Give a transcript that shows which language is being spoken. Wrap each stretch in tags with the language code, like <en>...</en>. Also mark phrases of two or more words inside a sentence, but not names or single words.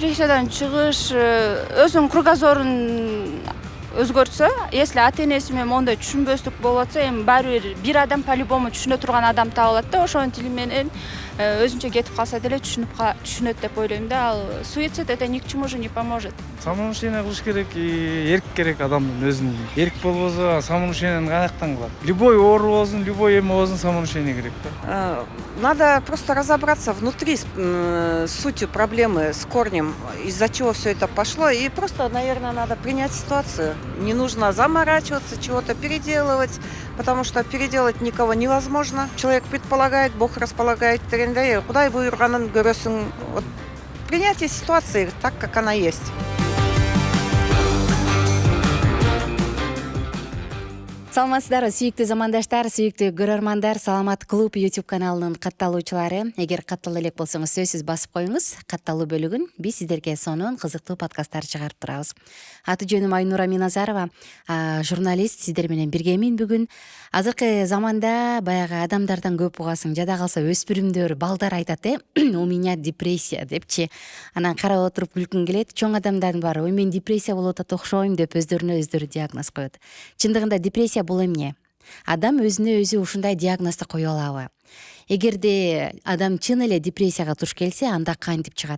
<ky>Депрессиядан чыгыш өзүнүн кругозорун өзгөртсө, если ата энеси менен моундай түшүнбөстүк болуп атса, эми баары бир адам по-любому түшүнө турган адам табылат да, ошонун тили менен өзүнчө кетип калса деле түшүнөт деп ойлойм да.</ky> <ru>Ал суицид это ни к чему же не поможет.</ru> <ky>Самоуношение кылыш керек, эрк керек адамдын өзүнө. Эрк болбосо самоуношениени каяктан кылат? Любой оору болсун, любой эме болсун самоуношение керек да.</ky> <ru>Надо просто разобраться внутри с сутью проблемы, с корнем, из-за чего все это пошло. И просто, наверное, надо принять ситуацию. Не нужно заморачиваться, чего-то переделывать, потому что переделать никого невозможно. Человек предполагает, Бог располагает трендей.</ru> <ky>Кудай буйруганын көрөсүң.</ky> <ru>Вот принятие ситуации так, как она есть.</ru> <ky>Саламатсыздарбы, сүйүктүү замандаштар, сүйүктүү көрөрмандар, Саламат клуб YouTube каналынын катталуучулары. Эгер каттала элек болсоңуз, сөзсүз басып коюңуз. Катталуу бөлүгүн биз сиздерге сонун кызыктуу подкасттар чыгарып турабыз. Аты жөнүм Айнура Миназарова, журналист, сиздер менен биргемин бүгүн. Азыркы заманда баягы адамдардан көп угасың, жада калса өспүрүмдөр, балдар айтат,</ky> <ru>у меня депрессия депчи.</ru> <ky>Анан карап отуруп күлкүң келет. Чоң адамдардын баары, ой мен депрессия болуп атат окшойм деп өздөрүнө өздөрү диагноз коет. Чындыгында депрессия бул эмне? Адам өзүнө өзү ушундай диагнозду кое алабы? Эгерде адам чын эле депрессияга туш келсе, анда кантип чыгат?</ky>